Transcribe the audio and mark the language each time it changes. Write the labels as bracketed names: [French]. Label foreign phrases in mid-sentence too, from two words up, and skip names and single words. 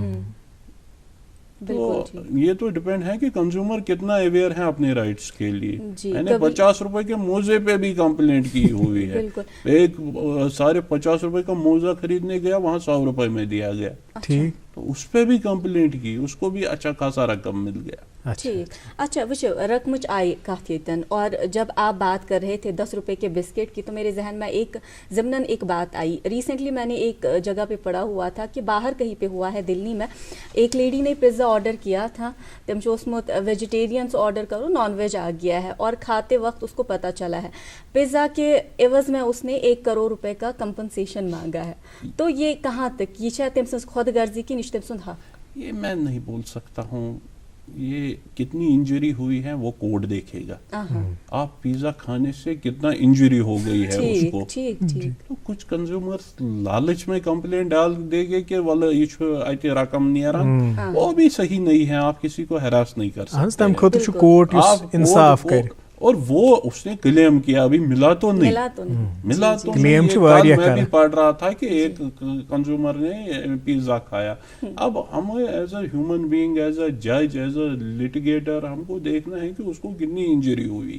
[Urdu] تو یہ تو ڈپینڈ ہے کہ کنزیومر کتنا اویئر ہے اپنے رائٹس کے لیے. میں نے 50 روپے کے موزے پہ بھی کمپلینٹ کی ہوئی ہے. ایک 50 روپے کا موزہ خریدنے گیا, وہاں 100 روپے میں دیا گیا. ٹھیک. تو اس پہ بھی کمپلینٹ کی, اس کو بھی اچھا خاصا رقم مل گیا. ٹھیک. [Kashmiri] اچھا وچھو رقمچ آئی کت یتن, [Urdu] اور جب آپ بات کر رہے تھے 10 روپے کے بسکٹ کی تو میرے ذہن میں ایک ضمناً ایک بات آئی. ریسنٹلی میں نے ایک جگہ پہ پڑھا ہوا تھا کہ باہر کہیں پہ ہوا ہے دلی میں, ایک لیڈی نے پیزا آرڈر کیا تھا, تم جو اس میں ویجیٹیرینس آرڈر کرو [English] non veg [Urdu] آ گیا ہے, اور کھاتے وقت اس کو پتہ چلا ہے پیزا کے عوض میں اس نے 1 کروڑ روپے کا کمپنسیشن مانگا ہے. تو یہ کہاں تک یہ شاید [Kashmiri] تم سن خود غرضی کی نش تم سن حق؟ [Urdu] یہ میں نہیں بول سکتا ہوں. یہ کتنی انجری ہوئی ہے وہ کوڈ دیکھے گا. آپ پیزا کھانے سے کتنا انجری ہو گئی ہے اس کو, تو کچھ کنزیومرز لالچ میں کمپلین ڈال دے گے کہ [Kashmiri] واللہ یہ اتہ رقم نیران, [Urdu] وہ بھی صحیح نہیں ہے. آپ کسی کو ہراس نہیں کر سکتے. انصاف کرے, اور وہ اس نے کلیم کیا, ابھی ملا تو نہیں. کلیم میں بھی پڑھ رہا تھا کہ ایک کنزیومر نے پیزا کھایا. اب ہمیں [English] as a human being, as a judge, as a litigator [Urdu] ہم کو دیکھنا ہے کہ اس کو کتنی انجری ہوئی.